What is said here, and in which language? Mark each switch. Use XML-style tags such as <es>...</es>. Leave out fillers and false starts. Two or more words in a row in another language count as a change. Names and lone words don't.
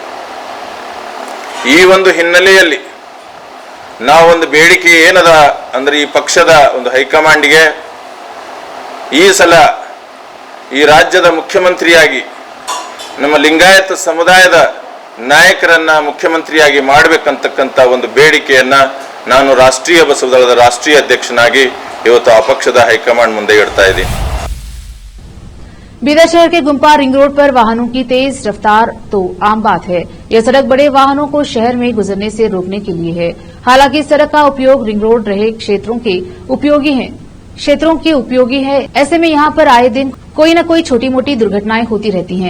<kn>ಈ ಒಂದು ಹಿನ್ನೆಲೆಯಲ್ಲಿ ನಾವೊಂದು ಬೇಡಿಕೆ ಏನದ ಅಂದ್ರೆ, ಈ ಪಕ್ಷದ ಒಂದು ಹೈಕಮಾಂಡ್ಗೆ ಈ ಸಲ ಈ ರಾಜ್ಯದ ಮುಖ್ಯಮಂತ್ರಿಯಾಗಿ ನಮ್ಮ ಲಿಂಗಾಯತ ಸಮುದಾಯದ ನಾಯಕರನ್ನ ಮುಖ್ಯಮಂತ್ರಿಯಾಗಿ ಮಾಡಬೇಕಂತಕ್ಕಂಥ ಒಂದು ಬೇಡಿಕೆಯನ್ನ ನಾನು ರಾಷ್ಟ್ರೀಯ ಬಸವದಳದ ರಾಷ್ಟ್ರೀಯ ಅಧ್ಯಕ್ಷನಾಗಿ ಇವತ್ತು ಆ ಪಕ್ಷದ ಹೈಕಮಾಂಡ್ ಮುಂದೆ ಇಡ್ತಾ ಇದ್ದೀನಿ.</kn> <hi>बीदर शहर के गुम्पा रिंग रोड पर वाहनों की तेज रफ्तार तो आम बात है। यह सड़क बड़े वाहनों को शहर में गुजरने से रोकने के लिए है। हालांकि इस सड़क का उपयोग रिंग रोड रहे क्षेत्रों के उपयोगी है। ऐसे में यहाँ पर आए दिन कोई न कोई छोटी मोटी दुर्घटनाएं होती रहती हैं।</hi>